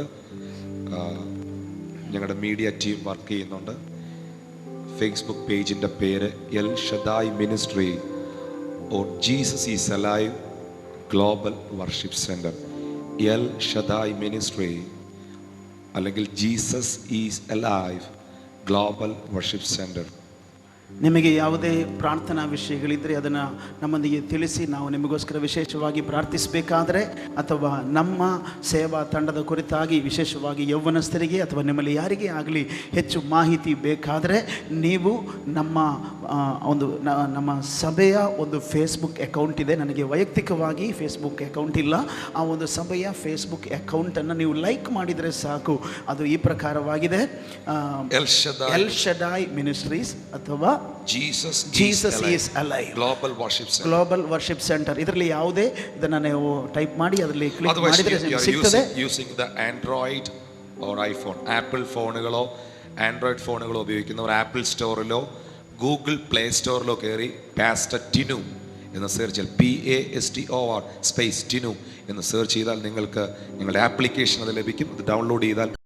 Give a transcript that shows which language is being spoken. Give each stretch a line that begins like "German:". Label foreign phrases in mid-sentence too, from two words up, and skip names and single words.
Malayalam: ഞങ്ങളുടെ മീഡിയ ടീം വർക്ക് ചെയ്യുന്നുണ്ട്. ഫേസ്ബുക്ക് പേജിൻ്റെ പേര് എൽ ഷദായ് മിനിസ്ട്രി ഓർ ജീസസ് ഈസ് അലൈവ് ഗ്ലോബൽ വർഷിപ്പ് സെൻറ്റർ. എൽ ഷദായ് മിനിസ്ട്രി അല്ലെങ്കിൽ ജീಸಸ್ ಈಸ್ ಅಲೈವ್ ಗ್ಲೋಬಲ್ ವರ್ಷಿಪ್ ಸೆಂಟರ್.
Kannada: ನಿಮಗೆ ಯಾವುದೇ ಪ್ರಾರ್ಥನಾ ವಿಷಯಗಳಿದ್ದರೆ ಅದನ್ನು ನಮ್ಮೊಂದಿಗೆ ತಿಳಿಸಿ, ನಾವು ನಿಮಗೋಸ್ಕರ ವಿಶೇಷವಾಗಿ ಪ್ರಾರ್ಥಿಸಬೇಕಾದರೆ, ಅಥವಾ ನಮ್ಮ ಸೇವಾ ತಂಡದ ಕುರಿತಾಗಿ ವಿಶೇಷವಾಗಿ ಯೌವನಸ್ಥರಿಗೆ ಅಥವಾ ನಿಮ್ಮಲ್ಲಿ ಯಾರಿಗೇ ಆಗಲಿ ಹೆಚ್ಚು ಮಾಹಿತಿ ಬೇಕಾದರೆ, ನೀವು ನಮ್ಮ ಸಭೆಯ ಒಂದು ಫೇಸ್ಬುಕ್ ಅಕೌಂಟ್ ಇದೆ. ನನಗೆ ವೈಯಕ್ತಿಕವಾಗಿ ಫೇಸ್ಬುಕ್ ಅಕೌಂಟ್ ಇಲ್ಲ. ಆ ಒಂದು ಸಭೆಯ ಫೇಸ್ಬುಕ್ ಅಕೌಂಟನ್ನು ನೀವು ಲೈಕ್ ಮಾಡಿದರೆ ಸಾಕು. ಅದು ಈ ಪ್ರಕಾರವಾಗಿದೆ, ಎಲ್ ಶದಾಯ್ ಮಿನಿಸ್ಟ್ರೀಸ್ ಅಥವಾ Jesus is alive global worship center. Global worship center. ಇದರಲ್ಲಿ ಯಾವುದೇ ಇದನ್ನು ನೀವು ಟೈಪ್ ಮಾಡಿ ಅದರಲ್ಲಿ ಕ್ಲಿಕ್ ಮಾಡಿದರೆ ಸಿಗ್ತದೆ.
English: using the Android or iPhone,
Malayalam: ಆಪಲ್ ಫೋನುകളോ ആൻഡ്രോയിഡ് ഫോണുകളോ ഉപയോഗിക്കുന്നവർ ആപ്പിൾ സ്റ്റോറിലോ ഗൂഗിൾ പ്ലേ സ്റ്റോറിലോ കയറി പാസ്റ്റർ ടിനു എന്ന് സെർച്ച് ചെയ്താൽ PASTOR സ്പേസ് ടിനു എന്ന് സെർച്ച് ചെയ്താൽ നിങ്ങൾക്ക് നിങ്ങളുടെ ആപ്ലിക്കേഷൻ അത് ലഭിക്കും. അത് ഡൗൺലോഡ് ചെയ്താൽ